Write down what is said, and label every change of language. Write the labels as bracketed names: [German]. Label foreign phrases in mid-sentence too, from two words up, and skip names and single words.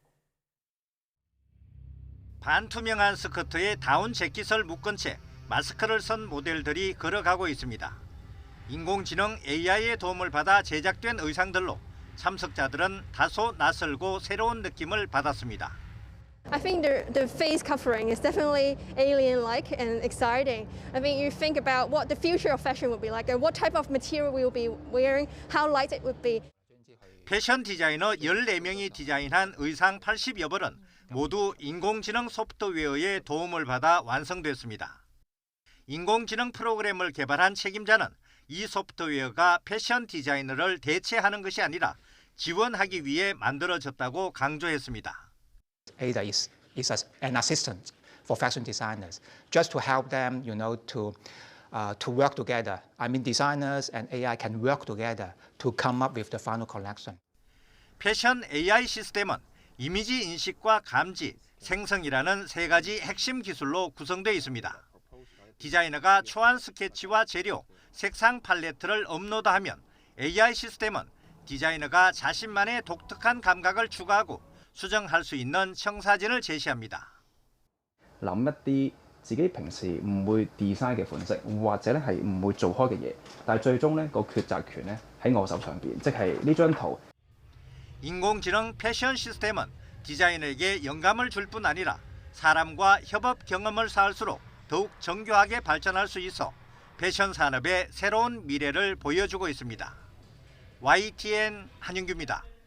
[Korean] 반투명한 스커트에 다운 재킷을 묶은 채 마스크를 쓴 모델들이 걸어가고 있습니다. 인공지능 AI의 도움을 받아 제작된 의상들로 참석자들은 다소 낯설고 새로운 느낌을 받았습니다. [English] I think the face covering is definitely alien-like and exciting. I mean, you think about what the future of fashion would be like, and what type of material we will be wearing, how light it would be. [Korean] 패션 디자이너 14명이 디자인한 의상 80여 벌은 모두 인공지능 소프트웨어의 도움을 받아 완성됐습니다. 인공지능 프로그램을 개발한 책임자는 이 소프트웨어가 패션 디자이너를 대체하는 것이 아니라 지원하기 위해 만들어졌다고 강조했습니다. [English] Ada is an assistant for fashion designers, just to help them, to work together. I mean, designers and AI can work together to come up with the final collection. [Korean] 패션 AI 시스템은 이미지 인식과 감지, 생성이라는 세 가지 핵심 기술로 구성되어 있습니다. 디자이너가 초안 스케치와 재료, 색상 팔레트를 업로드하면 AI 시스템은 디자이너가 자신만의 독특한 감각을 추가하고 수정할 수 있는 청사진을 제시합니다. [Cantonese] 諗一啲自己平時唔會 design 嘅款式，或者咧係唔會做開嘅嘢，但係最終咧個抉擇權咧喺我手上邊，即係呢張圖。 [Korean] 인공지능 패션 시스템은 디자이너에게 영감을 줄 뿐 아니라 사람과 협업 경험을 쌓을수록 더욱 정교하게 발전할 수 있어 패션 산업의 새로운 미래를 보여주고 있습니다. YTN 한윤규입니다.